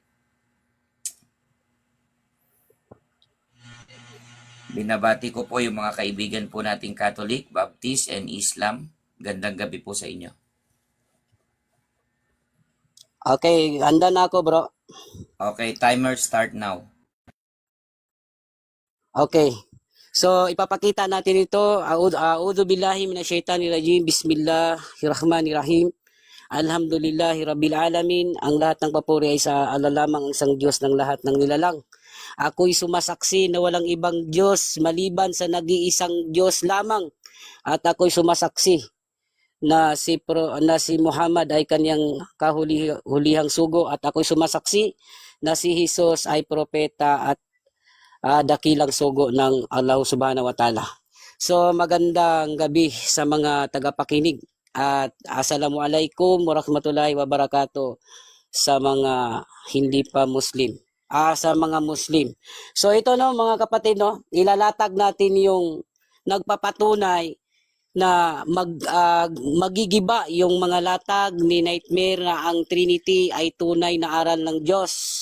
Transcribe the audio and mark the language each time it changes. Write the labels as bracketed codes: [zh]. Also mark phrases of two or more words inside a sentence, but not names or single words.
[tl] Binabati ko po yung mga kaibigan po nating Catholic, Baptist, and Islam. Gandang gabi po sa inyo. Okay, handa na ako, bro. [en] Okay, timer start now. [tl] Okay. So, ipapakita natin ito. [ar] أعوذ بالله من الشيطان الرجيم. بسم الله الرحمن الرحيم. الحمد لله رب العالمين. [tl] Ang lahat ng papuri ay sa Allah lamang, ang isang Diyos ng lahat ng nilalang. Ako'y sumasaksi na walang ibang Diyos maliban sa nag-iisang Diyos lamang. At ako'y sumasaksi na si Muhammad ay kanyang kahulihang sugo, at ako'y sumasaksi na si Jesus ay propeta at dakilang sugo ng Allah [ar] سبحانه وتعالى. [tl] So magandang gabi sa mga tagapakinig at [ar] السلام عليكم ورحمة الله وبركاته [tl] sa mga hindi pa Muslim. Sa mga Muslim. So ito, no, mga kapatid, no, ilalatag natin yung nagpapatunay na magigiba yung mga latag ni Nightmare na ang Trinity ay tunay na aral ng Diyos.